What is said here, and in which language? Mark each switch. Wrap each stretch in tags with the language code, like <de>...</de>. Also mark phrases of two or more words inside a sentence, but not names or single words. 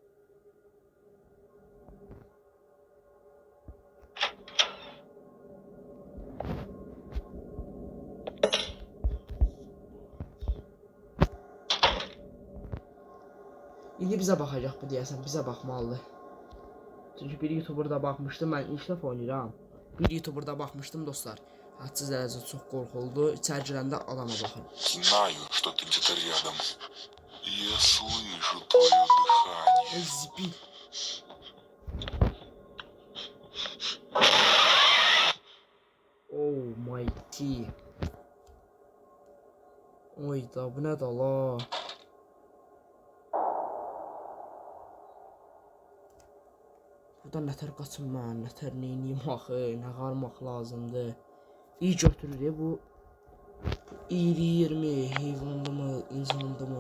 <az>İndi bizə baxacaq bu deyəsən, bizə baxmalıdır. Çünki bir YouTuber'da baxmışdım, mən ilk dəfə oynayıram. Bir YouTuber'da baxmışdım dostlar. Hədsiz dərəcədə çox qorxuldu. İçəri girəndə adama baxın.</az> <ru>Знаю, что ты где-то рядом. Я слышу твое дыхание.</ru> <az>Zibil.</az> <en>Oh my god.</en> <az>Oyda bu nə da la? Buradan nətər qaçım mən, nətər neyniyim axı, nə qarmaq lazımdır. İyi götürür bu. Bu iyiliyirmi, heyvandı mı, insandı mı?</az>